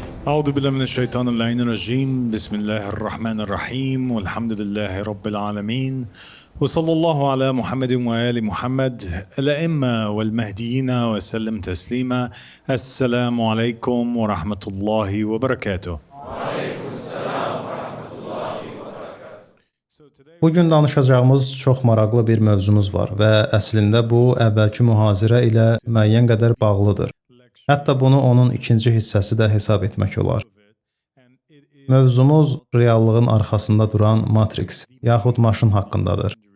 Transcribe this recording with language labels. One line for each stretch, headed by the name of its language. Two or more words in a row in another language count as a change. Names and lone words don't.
Arabic: أعوذ بالله من الشيطان اللعين الرجيم بسم الله الرحمن الرحيم والحمد لله رب العالمين وصلى الله على محمد وآل محمد الأئمة والمهديين وسلم تسليما. السلام عليكم ورحمة الله وبركاته.
Azerbaijani: Bugün danışacağımız çox maraqlı bir mövzumuz var və əslində bu əvvəlki mühazirə ilə müəyyən qədər bağlıdır. Hətta bunu onun ikinci hissəsi də hesab etmək olar. Mövzumuz reallığın arxasında duran Matrix, yaxud maşın haqqındadır.